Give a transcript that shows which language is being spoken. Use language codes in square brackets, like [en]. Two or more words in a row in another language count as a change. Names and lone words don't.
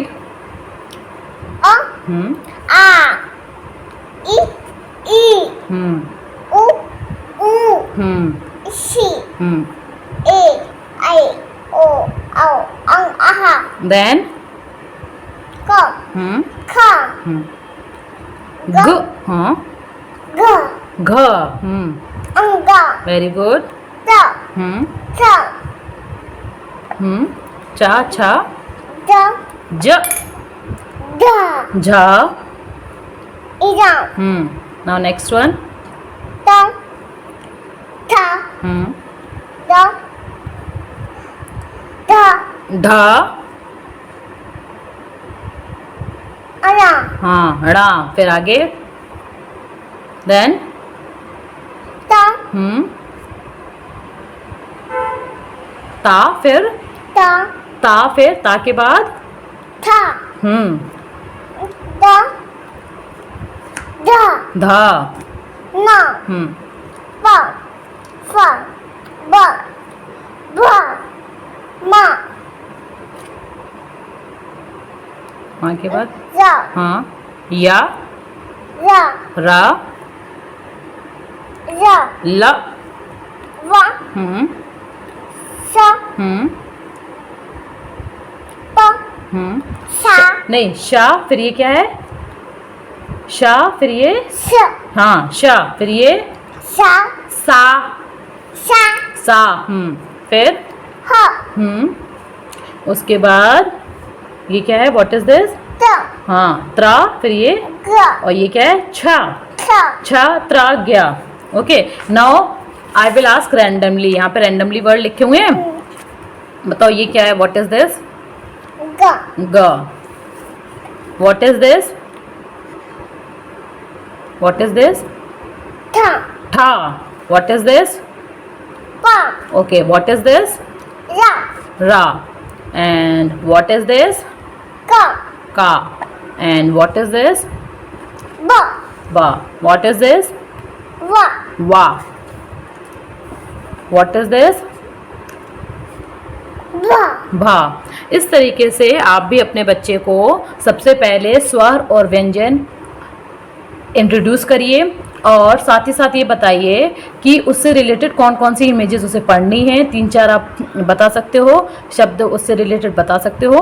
[hi] आ, इ, उ, शी, ए, आई, ओ, औ, अं, आहा। देन क, ख, ग, हाँ घ, घ, अंगा, [en] very good. [hi] च, छ, चा, छा, ज, ज, ढ, झा झा. इराम [en] Now next one. [hi] ता था दा धा ढा. अना हाँ, ड़ा. फिर आगे. Then. ता ता. फिर ता ता. फिर ता के बाद. था दा धा धा. ना पा फा बा भा मा वहाँ के बाद. जा हाँ. या. रा रा. रा ल. वा सा पा सा नहीं, शा. फिर ये क्या है? शा. फिर ये. स हाँ, शा. फिर ये. सा सा. सा सा. फिर. ह उसके बाद ये क्या है? [en] what is this? [hi] त हाँ, त्रा. फिर ये. ग और ये क्या है? छा. थ छा त्रा गया. [en] okay. now I will ask randomly. [hi] यहाँ पे रैंडमली वर्ड लिखे हुए हैं. बताओ ये क्या है? [en] what is this? [hi] ग ग. [en] what is this? what is this? [hi] थ ठा. [en] what is this? [hi] पा [en] okay. what is this? [hi] रा [en] Ra. And what is this? [hi] क [en] Ka. And what is this? [hi] ब [en] Ba. What is this? [hi] वा [en] Va. What is this? [hi] भा भा. इस तरीके से आप भी अपने बच्चे को सबसे पहले स्वर और व्यंजन इंट्रोड्यूस करिए और साथ ही साथ ये बताइए कि उससे रिलेटेड कौन कौन सी इमेजेस उसे पढ़नी है. 3-4 आप बता सकते हो शब्द उससे रिलेटेड बता सकते हो.